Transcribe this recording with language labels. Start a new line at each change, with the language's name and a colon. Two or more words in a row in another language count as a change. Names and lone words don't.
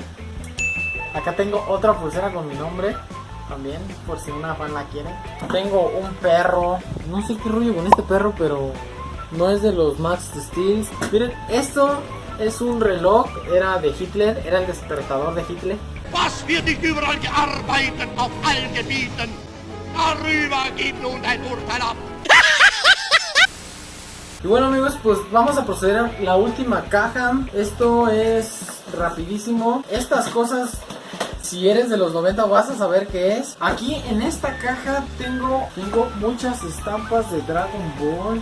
Spanish: Acá tengo otra pulsera con mi nombre también, por si una fan la quiere. Tengo un perro, no sé qué rollo con este perro, pero no es de los Max Steel. Miren, esto es un reloj, era de Hitler, era el despertador de Hitler.
German: Was wird nicht überall gearbeitet auf allen Gebieten? Darüber gibt nun ein Urteil ab.
Spanish: Y bueno, amigos, pues vamos a proceder a la última caja. Esto es rapidísimo. Estas cosas, si eres de los 90 vas a saber qué es. Aquí en esta caja tengo muchas estampas de Dragon Ball.